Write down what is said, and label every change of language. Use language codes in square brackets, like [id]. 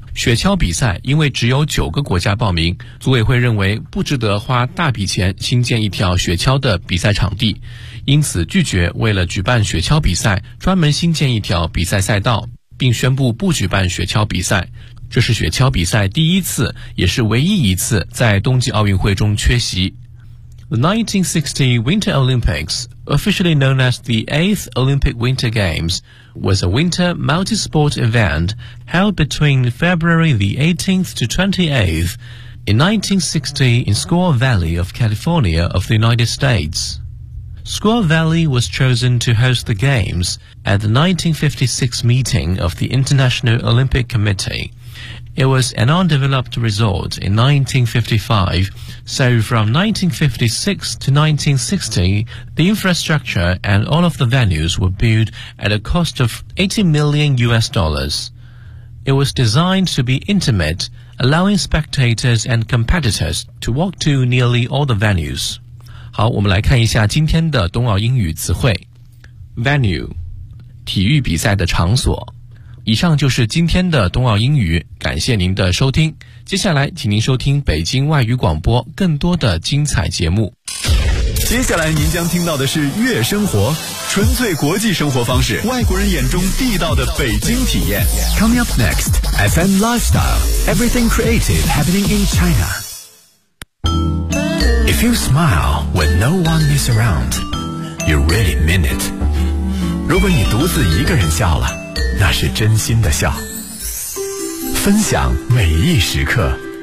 [zh] 雪橇比赛因为只有9个国家报名，组委会认为不值得花大笔钱新建一条雪橇的比赛场地，因此拒绝为了举办雪橇比赛专门新建一条比赛赛道，并宣布不举办雪橇比赛。这是雪橇比赛第一次也是唯一一次在冬季奥运会中缺席。 [en] The 1960 Winter Olympics, officially known as the 8th Olympic Winter GamesWas a winter multi-sport event held between February the 18th to 28th in 1960 in Squaw Valley of California of the United States. Squaw Valley was chosen to host the Games at the 1956 meeting of the International Olympic Committee. It was an undeveloped resort in 1955, so from 1956 to 1960, the infrastructure and all of the venues were built at a cost of $80 million. It was designed to be intimate, allowing spectators and competitors to walk to nearly all the venues. [zh] 好，我们来看一下今天的冬奥英语词汇。Venue, 体育比赛的场所。以上就是今天的冬奥英语，感谢您的收听。接下来请您收听北京外语广播更多的精彩节目。接下来您将听到的是悦生活，纯粹国际生活方式，外国人眼中地道的北京体验。 [en] Coming up next, FM Lifestyle, Everything Creative Happening in China. If you smile when no one is around, you really mean it. [zh] 如果你独自一个人笑了，那是真心的笑，分享每一时刻。